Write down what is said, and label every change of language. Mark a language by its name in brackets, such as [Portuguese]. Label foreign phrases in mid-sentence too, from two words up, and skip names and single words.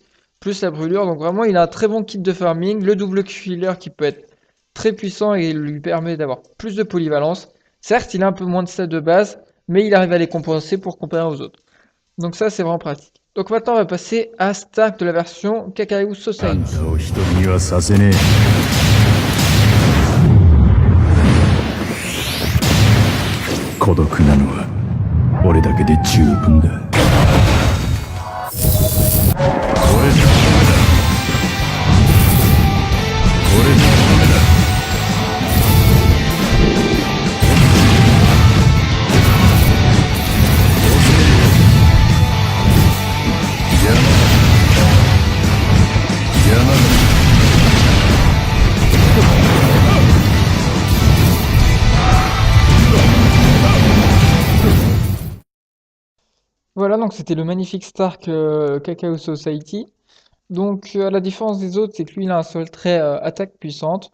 [French] Plus la brûlure, donc vraiment il a un très bon kit de farming, le [English] double killer [French] qui peut être très puissant et lui permet d'avoir plus de polyvalence. Certes, il a un peu moins de stats de base, mais il arrive à les compenser pour comparer aux autres. Donc ça, c'est vraiment pratique. Donc maintenant, on va passer à Stark de la version Kakao [Japanese] あん [French] Society. [Japanese] たを一人にはさせねえ。孤独なのは俺だけで十分だ。これでダメだ。これでダメだ。邪魔だ。邪魔だ。 [French] Voilà, donc c'était le magnifique Stark Kakao Society. Donc, à la différence des autres, c'est que lui, il a un seul trait attaque puissante.